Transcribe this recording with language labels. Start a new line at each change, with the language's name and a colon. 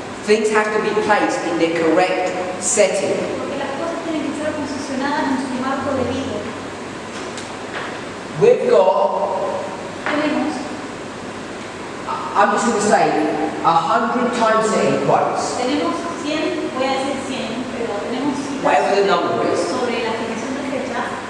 English: Things have to be placed in their correct setting.
Spanish: Porque las cosas tienen que ser posicionadas en su marco debido.
English: We've got,
Spanish: Tenemos,
English: I'm just going to say, 100 time setting quotes.
Spanish: tenemos 100, voy a decir 100, pero tenemos
English: Whatever the
Spanish: citas
English: number is.
Spanish: sobre la fijación de fechas